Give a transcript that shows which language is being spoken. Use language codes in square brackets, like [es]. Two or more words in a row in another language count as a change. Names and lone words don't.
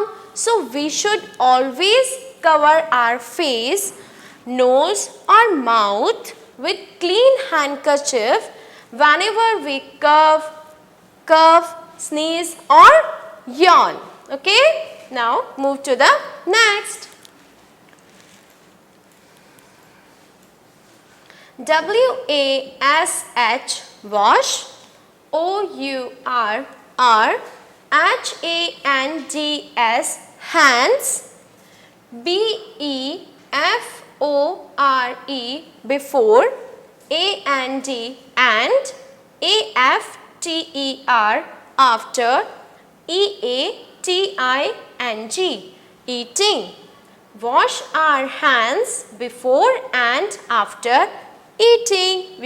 [en] So, we should always cover our face, nose or mouth with clean handkerchief whenever we cough, sneeze or yawn. Okay, now move to the next. W-A-S-H, wash. O-U-R-R, H-A-N-D-S, hands. B-E-F-O-R-E, before. A-N-D, and. A-F-T-E-R, after. E-A-T-I-N-G, eating. Wash our hands before and after eating.